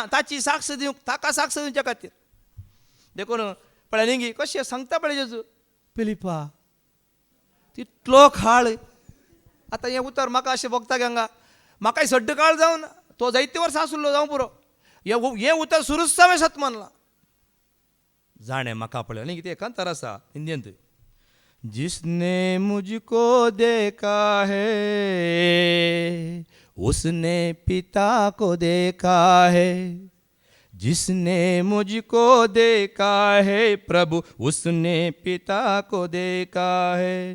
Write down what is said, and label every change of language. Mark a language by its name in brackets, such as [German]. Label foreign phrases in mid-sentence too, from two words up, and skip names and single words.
[Konkani] ताची साक्ष दिवंक, ताका साक्ष दिवच्या खातीर. देखून पळय न्ही कशें सांगता पळय जेजू, पिलिपा तितलो खाळ. आतां हें उतर म्हाका अशें भोगता हांगा, म्हाकाय सड्ड काळ जावन तो जायते वर्सां आसलो जावं पुरो, हें उतर सुरूच हांवें सत मानलां. जाणें म्हाका पळय न्ही कितें एकांतर आसा हिंदींत, [Hindi] जिसने मुझको देखा है उसने पिता को देखा है, जिसने मुझको देखा है प्रभु उसने पिता को देखा है.